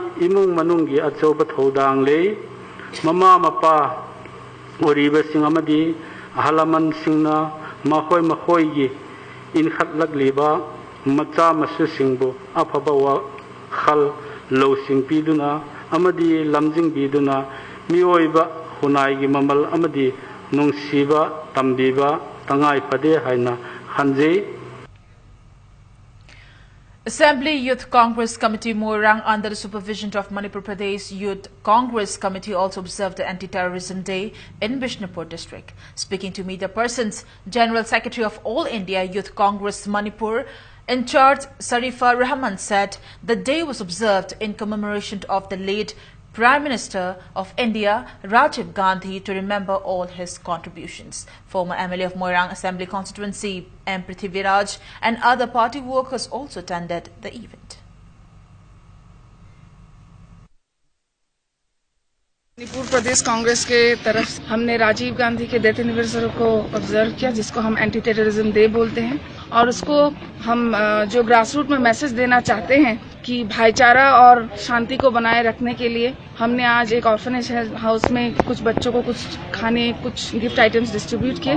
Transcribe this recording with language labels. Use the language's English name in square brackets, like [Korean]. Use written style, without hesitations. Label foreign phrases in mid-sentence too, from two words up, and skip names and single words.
[Manipuri] imung manunggi achoba thodang le mama mapa oriba sing amadi halaman singna mahoi gi in khatlak liba macha masu singbu afaba khal lo sing piduna amadi lamjing biduna mioiba hunai gi mamal amadi nungsiba tambiba tangai pade haina khanje. [English] Assembly Youth Congress Committee Moirang, under the supervision of Manipur Pradesh Youth Congress Committee, also observed the Anti-Terrorism Day in Bishnupur district. Speaking to media persons, General Secretary of All India Youth Congress Manipur in charge Sarifa Rahman said the day was observed in commemoration of the late Prime Minister of India Rajiv Gandhi to remember all his contributions. Former MLA of Moirang Assembly Constituency M. Prithviraj and other party workers also attended the event. [Hindi] मणिपुर प्रदेश कांग्रेस के तरफ हमने राजीव गांधी के [English] death anniversary [Hindi] को ऑब्जर्व किया, जिसको हम [English] anti terrorism day [Hindi] बोलते हैं, और उसको हम जो [English] grass root [Hindi] में मैसेज देना चाहते हैं कि भाईचारा और शांति को बनाए रखने के लिए हमने आज एक [English] orphanage house [Hindi] में कुछ बच्चों को कुछ खाने, कुछ [English] gift items distribute [Hindi] किए।